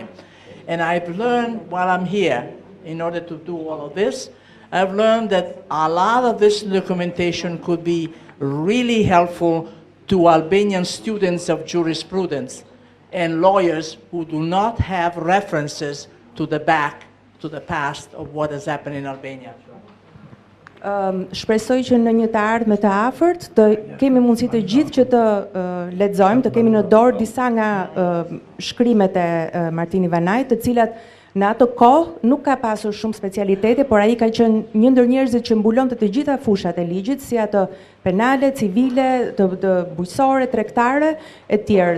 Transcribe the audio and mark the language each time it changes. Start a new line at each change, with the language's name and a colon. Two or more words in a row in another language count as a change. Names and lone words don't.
English: And I've learned while I'm here, in order to do all of this, I've learned that a lot of this documentation could be really helpful to Albanian students of jurisprudence and lawyers who do not have references to the past of what has happened in Albania.
Albanian: Shpresoj që në një të ardhme të afërt të kemi mundësi të gjithë që të lexojmë, të kemi në dorë disa nga shkrimet e Martini Vanajt, të cilat në ato kohë nuk ka pasur shumë specialitete, por ai ka qenë një ndër njerëzit që mbulonte të gjitha fushat e ligjit, si ato penale, civile, të bujqësore, tregtare e tjerë.